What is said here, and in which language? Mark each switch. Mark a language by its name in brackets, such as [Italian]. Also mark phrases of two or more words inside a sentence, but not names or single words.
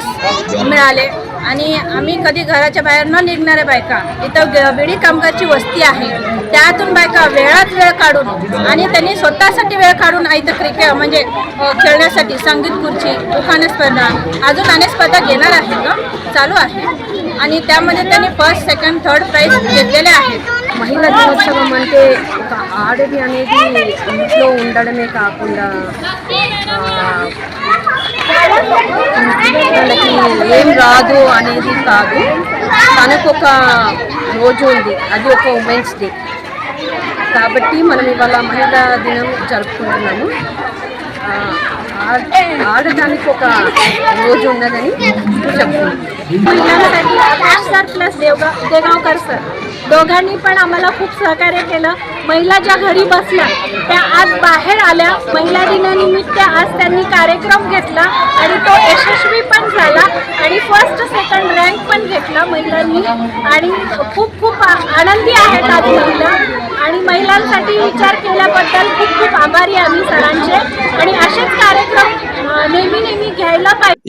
[Marathi] मिळाले आणि आम्ही कधी घराच्या बाहेर न निघणाऱ्या बायका इथं विडी कामगारची वस्ती आहे त्यातून बायका वेळात वेळ काढून आणि त्यांनी स्वतःसाठी वेळ काढून इथं क्रिकेट म्हणजे खेळण्यासाठी संगीत खुर्ची उखाणे स्पर्धा अजून अनेक स्पर्धा घेणार आहेत चालू आहे आणि त्यामध्ये त्यांनी [English] first second third prize [Marathi] घेतलेले आहेत। [Telugu] మహిళా దినోత్సవం అంటే ఒక ఆడది అనేది ఇంట్లో ఉండడమే కాకుండా వాళ్ళకి ఏం రాదు అనేది కాదు, తనకు ఒక రోజు ఉంది, అది ఒక [English] women's day [Telugu] కాబట్టి మనం ఇవాళ మహిళా దినం జరుపుకుంటున్నాము। ఆడడానికి ఒక రోజు ఉన్నదని చెప్తున్నాను। [Marathi] महिलांसाठी सर प्लस देगावकर सर दोघांनी पण आम्हाला खूप सहकार्य केलं। महिला ज्या घरी बसल्या त्या आज बाहेर आल्या। महिला दिनानिमित्त आज त्यांनी कार्यक्रम घेतला आणि तो यशस्वी पण झाला आणि [English] first second rank [Marathi] पण घेतला महिलांनी आणि खूप खूप आनंदी आहेत आज महिला आणि महिलांसाठी विचार केल्याबद्दल खूप खूप आभारी आम्ही सरांचे आणि असेच कार्यक्रम नेहमी घ्यायला पाहिजे।